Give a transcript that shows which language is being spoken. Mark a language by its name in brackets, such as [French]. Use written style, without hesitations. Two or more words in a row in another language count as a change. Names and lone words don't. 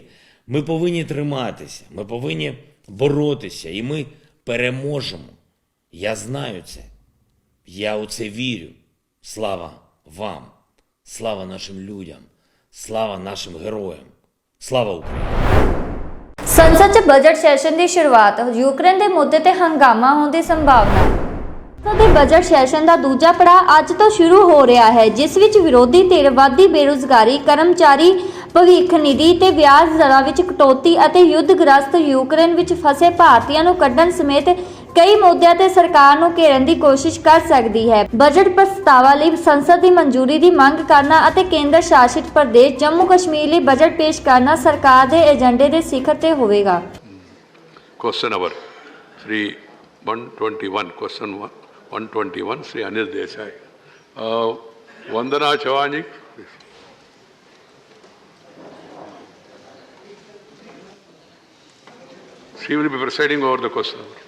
[Ukrainian] Ми повинні триматися, ми повинні боротися, і ми переможемо. Я знаю це. Я у це вірю. Слава вам, слава нашим людям, слава нашим героям. Слава Україні! [Punjabi] ਸੰਸਦ 'ਚ ਬਜਟ ਸੈਸ਼ਨ ਦੀ ਸ਼ੁਰੂਆਤ ਯੂਕਰੇਨ ਦੇ ਮੁੱਦੇ ਤੇ ਹੰਗਾਮਾ ਹੋਣ ਦੀ ਸੰਭਾਵਨਾ। ਸੰਸਦ ਦੇ ਬਜਟ ਸੈਸ਼ਨ ਦਾ ਦੂਜਾ ਪੜਾਅ ਅੱਜ ਤੋਂ ਸ਼ੁਰੂ ਹੋ ਰਿਹਾ ਹੈ, ਜਿਸ ਵਿੱਚ ਵਿਰੋਧੀ ਧਿਰ ਵਧਦੀ ਬੇਰੁਜ਼ਗਾਰੀ, ਕਰਮਚਾਰੀ ਭਵਿੱਖ ਨਿਧੀ ਤੇ ਵਿਆਜ ਦਰਾਂ ਵਿੱਚ ਕਟੌਤੀ ਅਤੇ ਯੁੱਧਗ੍ਰਸਤ ਯੂਕਰੇਨ ਵਿੱਚ ਫਸੇ ਭਾਰਤੀਆਂ ਨੂੰ ਕੱਢਣ ਸਮੇਤ ਕਈ ਮੁੱਦਿਆਂ ਤੇ ਸਰਕਾਰ ਨੂੰ ਘੇਰਨ ਦੀ ਕੋਸ਼ਿਸ਼ ਕਰ ਸਕਦੀ ਹੈ। ਬਜਟ ਪ੍ਰਸਤਾਵਾਂ ਲਈ ਸੰਸਦ ਦੀ ਮਨਜ਼ੂਰੀ ਦੀ ਮੰਗ ਕਰਨਾ ਅਤੇ ਕੇਂਦਰ ਸ਼ਾਸਿਤ ਪ੍ਰਦੇਸ਼ ਜੰਮੂ ਕਸ਼ਮੀਰ ਲਈ ਬਜਟ ਪੇਸ਼ ਕਰਨਾ ਸਰਕਾਰ ਦੇ ਏਜੰਡੇ ਦੇ ਸਿਖਰ ਤੇ ਹੋਵੇਗਾ। [English] Question number 121, question 121, Sri Anil Desai. Vandana Chauhan ji. She will be presiding over the question.